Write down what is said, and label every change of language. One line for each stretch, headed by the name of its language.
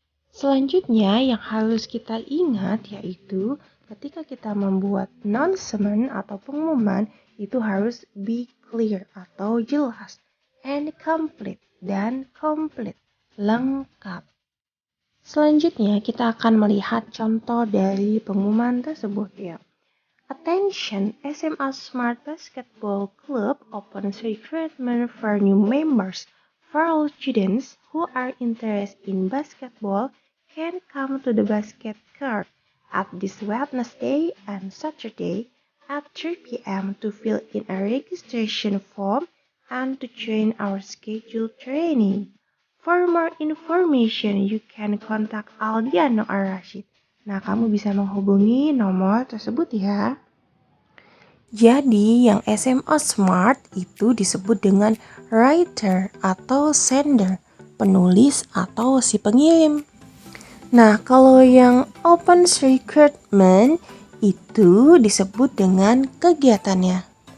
Indonesian: Selanjutnya yang harus kita ingat yaitu ketika kita membuat announcement atau pengumuman itu harus
English: be clear
Indonesian: atau jelas,
English: and complete
Indonesian: dan complete, lengkap. Selanjutnya kita akan melihat contoh dari pengumuman tersebut ya.
English: Attention, SMA Smart Basketball Club opens recruitment for new members. For all students who are interested in basketball can come to the basket court at this Wednesday and Saturday at 3 p.m. to fill in a registration form and to join our scheduled training. For more information, you can contact Aldiano or Rashid.
Indonesian: Nah, kamu bisa menghubungi nomor tersebut ya. Jadi, yang SMA Smart itu disebut dengan writer atau sender, penulis atau si pengirim. Nah, kalau yang open recruitment itu disebut dengan kegiatannya.